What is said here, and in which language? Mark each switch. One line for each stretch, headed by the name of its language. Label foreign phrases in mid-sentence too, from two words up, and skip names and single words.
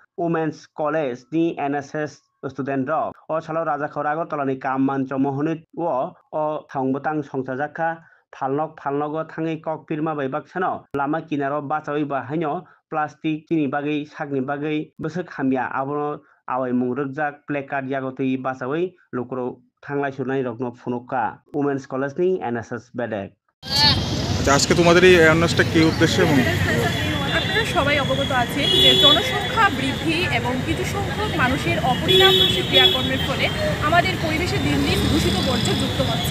Kok Borok: Women's College ni NSS student rok o salo rajakhor Agartala ni kammancho mohonit o samung botang songchajaka phalnogo thangi kokpirma bai baksano lama kinaro bachawai ba haino plastic chini bagui sakni bagui bwsuk hamya abono awai mung rukjak placard yagotui bachawai lukrok থাংলাই সুনাই রত্ন ফুনুকা উমেন্স কলেজ নি এনএসএস বেডেক
Bangla: আচ্ছা আজকে তোমাদের এই অ্যাওয়ারনেসটা কি উদ্দেশ্যে এবং আপনারা সবাই অবগত আছেন যে জনসংখ্যা বৃদ্ধি এবং কিছু সংখ্যক মানুষের অপরিণামদর্শী ক্রিয়াকর্মের ফলে আমাদের পরিবেশে দিন দিন দূষিত বর্জ্য যুক্ত হচ্ছে।